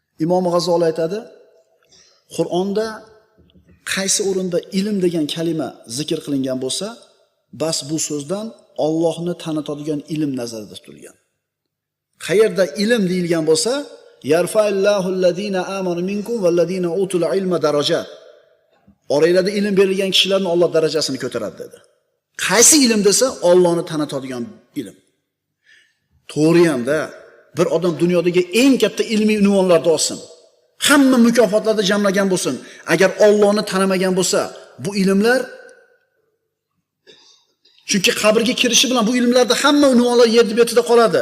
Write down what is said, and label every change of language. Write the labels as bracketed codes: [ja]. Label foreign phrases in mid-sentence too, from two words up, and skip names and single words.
[uz] Imom G'azoli aytadi: Qur'onda qaysi o'rinda ilm degan kalima zikr qilingan bo'lsa, bas bu so'zdan Allohni tanitadigan ilm nazarda tutilgan. Qayerda ilm deyilgan bo'lsa, [ar] يرفع الله الذين آمنوا منكم والذين أوتوا العلم درجات. [uz] Oranglarda ilm berilgan kishilarning Alloh darajasini ko'taradi dedi. Qaysi ilm desa, Allohni tanitadigan ilm. To'g'ri hamda bir odam dunyodagi eng katta ilmiy unvonlarda olsin. Hamma mukofotlarda jamlagan bo'lsin. Agar Allohni tanimagan bo'lsa, bu ilmlar chunki qabrga kirishi bilan bu ilmlarda hamma unvonlar yer betida qoladi.